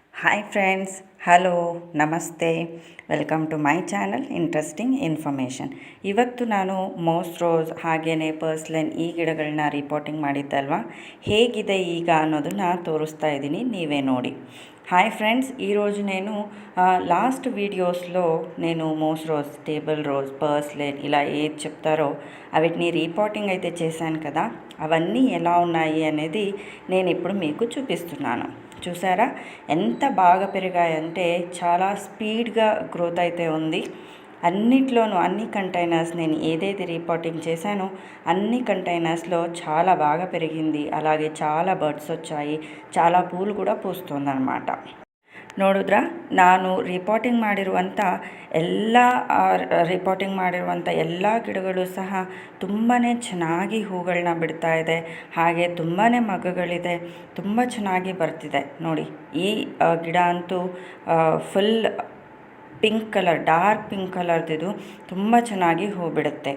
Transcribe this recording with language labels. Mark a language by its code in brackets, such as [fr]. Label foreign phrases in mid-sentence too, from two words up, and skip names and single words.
[en] Hi friends, hello, namaste, welcome to my channel Interesting Information. [kn] ಇವತ್ತು ನಾನು ಮೋಸ್ ರೋಸ್ ಹಾಗೆಯೇ ಪರ್ಸ್ಲೆನ್ ಈ ಗಿಡಗಳನ್ನ ರಿಪೋರ್ಟಿಂಗ್ ಮಾಡಿದ್ದಲ್ವ, ಹೇಗಿದೆ ಈಗ ಅನ್ನೋದನ್ನು తోరుస్తా ఇದ್ದೀನಿ, ನೀವೇ ನೋಡಿ. [en] Hi friends, [te] ఈరోజు నేను లాస్ట్ వీడియోస్లో నేను మోస్ రోజ్, టేబుల్ రోజ్, పర్స్లెన్ ఇలా ఏది చెప్తారో వీటిని రిపోర్టింగ్ అయితే చేశాను కదా, అవన్నీ ఎలా ఉన్నాయి అనేది నేను ఇప్పుడు మీకు చూపిస్తున్నాను. చూసారా ఎంత బాగా పెరిగాయంటే చాలా స్పీడ్గా గ్రోత్ అయితే ఉంది. అన్నిట్లోనూ అన్ని కంటైనర్స్ నేను ఏదైతే రిపోర్టింగ్ చేశానో అన్ని కంటైనర్స్లో చాలా బాగా పెరిగింది. అలాగే చాలా బర్డ్స్ వచ్చాయి, చాలా పూలు కూడా పూస్తుందన్నమాట. [kn] ನೋಡಿದ್ರಾ, ನಾನು ರಿಪೋರ್ಟಿಂಗ್ ಮಾಡಿರುವಂಥ ಎಲ್ಲ ಗಿಡಗಳು ಸಹ ತುಂಬಾ ಚೆನ್ನಾಗಿ ಹೂಗಳನ್ನ ಬಿಡ್ತಾ ಇದೆ. ಹಾಗೆ ತುಂಬಾ ಮಗಗಳಿದೆ, ತುಂಬ ಚೆನ್ನಾಗಿ ಬರ್ತಿದೆ. ನೋಡಿ, ಈ ಗಿಡ ಅಂತೂ [en] full pink colour, dark pink [kn] ಕಲರ್ದಿದು ತುಂಬ ಚೆನ್ನಾಗಿ ಹೂ ಬಿಡುತ್ತೆ.